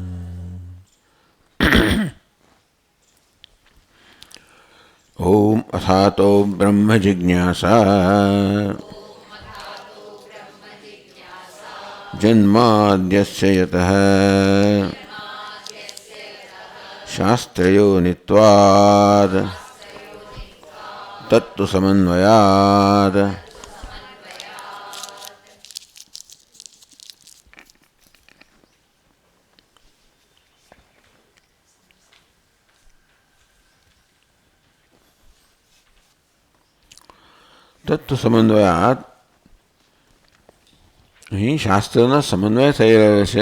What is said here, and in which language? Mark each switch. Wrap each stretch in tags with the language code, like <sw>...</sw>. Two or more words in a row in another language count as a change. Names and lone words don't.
<sa>ॐ अथातो ब्रह्म जिज्ञासा जन्माद्यस्य यतः शास्त्रयोनित्वात् तत्तु समन्वयात्। તત્વ સમન્વયાત</sa> <gu>અહીં શાસ્ત્રના સમન્વય થઈ રહ્યો છે.</gu>